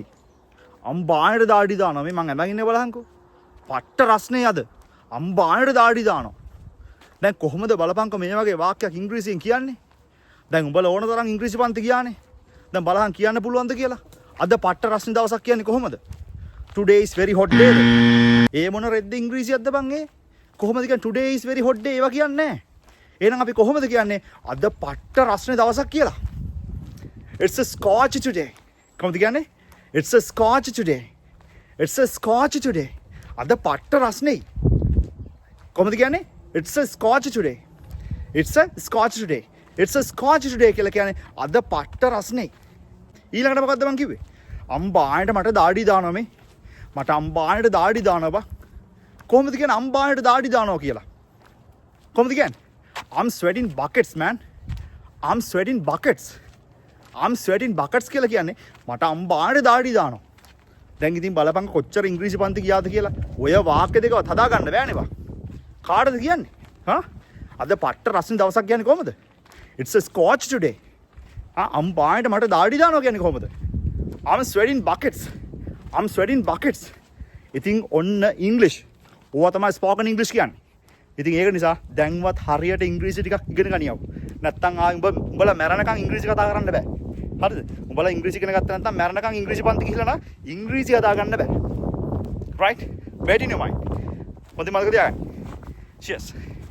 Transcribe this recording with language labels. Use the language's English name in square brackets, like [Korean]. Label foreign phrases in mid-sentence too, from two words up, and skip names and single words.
[Sinhala] අම්බාණ්ඩ දාඩි දානවා මේ මං ඇඳන් ඉන්නේ බලහන්කෝ. පට්ට රස්නේ අද. අම්බාණ්ඩ දාඩි දානවා. දැන් කොහොමද බලපංකෝ මේ වගේ වාක්‍යයක් ඉංග්‍රීසියෙන් කියන්නේ? දැන් උඹලා ඕන තරම් ඉංග්‍රීසි පන්ති ගියානේ. දැන් බලහන් කියන්න පුළුවන්ද කියලා? අද පට්ට රස්නේ දවසක් කියන්නේ කොහොමද? [English] Today is very hot day. [Sinhala] ඒ මොන රෙද්ද ඉංග්‍රීසියක්ද බං ඒ? කොහොමද කියන්නේ [English] today is very hot day [Sinhala] ඒවා කියන්නේ නැහැ. එහෙනම් අපි කොහොමද කියන්නේ අද පට්ට රස්නේ දවසක් කියලා? [English] It's a scorch today. [Sinhala] කොහොමද කියන්නේ? [English] It's a scorch today. It's a scorch today. [Sinhala] අද පට්ට රස්නේ. කොහොමද කියන්නේ? [English] It's a scorch today. It's a scorch today. It's a scorch today [Sinhala] කියලා කියන්නේ අද පට්ට රස්නේ. ඊළඟට මොකද්ද මං කිව්වේ? අම්බාණ්ඩ මට දාඩි දානවා මේ. මට අම්බාණ්ඩ දාඩි දානවා බා. කොහොමද කියන්නේ අම්බාණ්ඩ දාඩි දානවා කියලා? කොහොමද කියන්නේ? [English] I'm sweating buckets man. I'm sweating buckets. I'm sweating buckets [Sinhala] කියලා කියන්නේ මට අම්බාණ්ඩ දාඩි දානවා. දැන් ඉතින් බලපං කොච්චර ඉංග්‍රීසි පන්ති ගියාද කියලා. ඔය වාක්‍ය දෙකවත් හදා ගන්න බෑනේ බා. කාටද කියන්නේ? හා? අද පට්ට රස්නේ දවසක් කියන්නේ කොහමද? It's a scorch today. අම්බාණ්ඩ මට දාඩි දානවා කියන්නේ කොහමද? [English] I'm sweating buckets. I'm sweating buckets. [Sinhala] ඉතින් ඔන්න English. ඕවා තමයි [English] spoken English [Sinhala] කියන්නේ. ඉතින් ඒක නිසා දැන්වත් හරියට ඉංග්‍රීසි ටිකක් ඉගෙන ගනියව. නැත්තම් උඹලා මැරණකම් ඉංග්‍රීසි කතා කරන්න බෑ. හරිද? උඹලා ඉංග්‍රීසි ඉගෙන ගත්තා නැත්නම් මැරණකම් ඉංග්‍රීසි පන්ති ගිහිල්ලා නම් ඉංග්‍රීසි කතා ගන්න බෑ. [English] Right? Wait in your mind. [Sinhala] මොකද මතක තියාගන්න. Cheers.